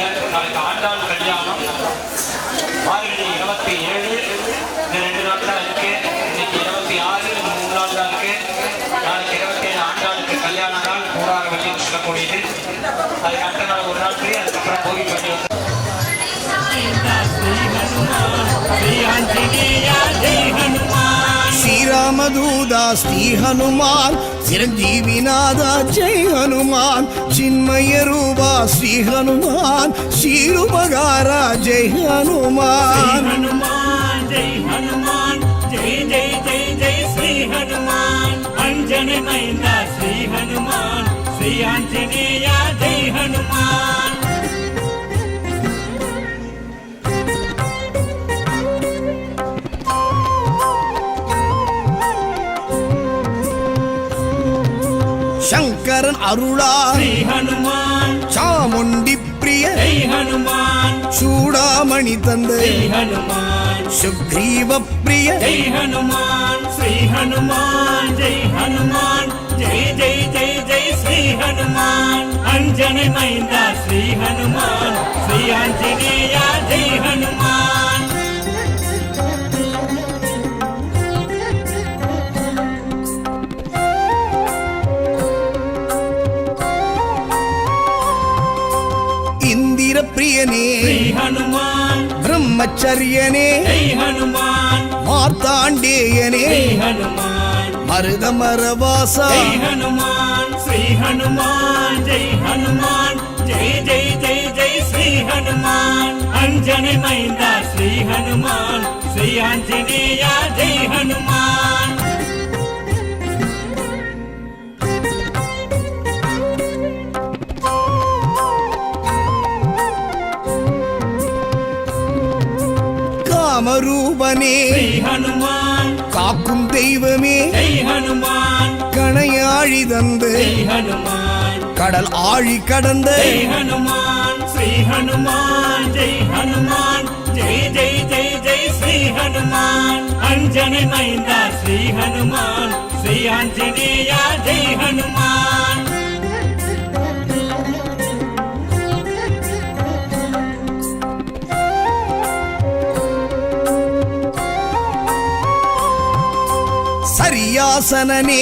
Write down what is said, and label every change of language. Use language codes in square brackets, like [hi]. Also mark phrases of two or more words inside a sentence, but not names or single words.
[ta] நாளைக்கு ஆண்டாள் கல்யாணம் மார்கழி 27 இந்த 2 நாள் தான் இருக்கு. இன்னைக்கு 26 இந்த 3 நாள் தான் இருக்கு. நாளைக்கு 27 ஆண்டாளுக்கு கல்யாண நாள் கூடார வழின்னு சொல்லக்கூடியது. அதுக்கு அடுத்த நாள் ஒரு நாள் ஃப்ரீ. அதுக்கப்புறம் போகி பண்ணி வந்து [hi] श्री आंजनेया जय हनुमान [ta] ஸ்ரீராமதூதா ஸ்ரீ ஹனுமான் சிரஞ்சீவிநாதா ஜெய் ஹனுமான் சின்மய ரூபா ஸ்ரீ ஹனுமான் ஸ்ரீருபகாரா ஜெய் ஹனுமான் [hi] हनुमान जय हनुमान जय जय जय जय श्री हनुमान अंजने मैंदा श्री हनुमान श्री आंजनेया जय हनुमान [ta] சங்கரன் அருளா [hi] श्री हनुमान [ta] சாமுண்டி பிரிய [hi] जय हनुमान [ta] சூடாமணி தந்தை [hi] श्री हनुमान [ta] சுக்ரீவ பிரிய [hi] जय हनुमान श्री हनुमान जय हनुमान जय जय जय जय श्री हनुमान अंजने मैंदा श्री हनुमान श्री आंजनेया जय हनुमान [ta] இந்திர பிரியனே [hi] श्री हनुमान [ta] பிரம்மச்சரியனே [hi] जय हनुमान [ta] மார்த்தாண்டேயனே [hi] जय हनुमान [ta] மருதமரவாசா [hi] जय हनुमान श्री हनुमान जय हनुमान जय जय जय जय श्री हनुमान अंजने मैंदा श्री हनुमान श्री आंजनेया जय हनुमान [ta] காமரூபனே [hi] श्री हनुमान [ta] காக்கும் தெய்வமே [hi] जय हनुमान [ta] கணையாழி தந்து [hi] जय हनुमान [ta] கடல் ஆழி கடந்த [hi] जय हनुमान श्री हनुमान जय हनुमान जय जय जय जय श्री हनुमान अंजने मैंदा श्री हनुमान श्री आंजनेया जय हनुमान [ta] சரியாசனனே